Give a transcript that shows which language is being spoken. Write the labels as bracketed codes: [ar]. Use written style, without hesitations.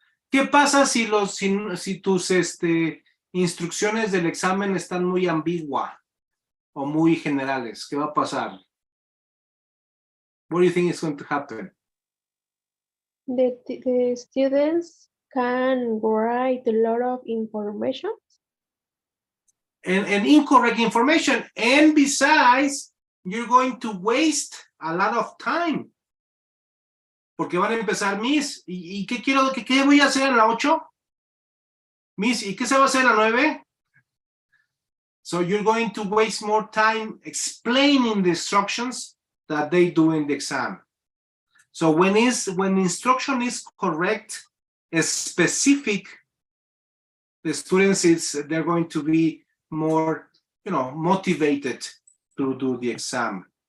[es] ¿Qué pasa si tus instrucciones del examen están muy ambiguas o muy generales? ¿Qué va a pasar? [en] What do you think is going to happen? The students can write a lot of information. And incorrect information. And besides, you're going to waste a lot of time. [es] Porque van a empezar, Miss, ¿y qué qué voy a hacer en la 8? Miss, ¿y qué se va a hacer en la 9? [en] So you're going to waste more time explaining the instructions that they do in the exam. So when instruction is correct, specific, the students they're going to be more, motivated to do the exam.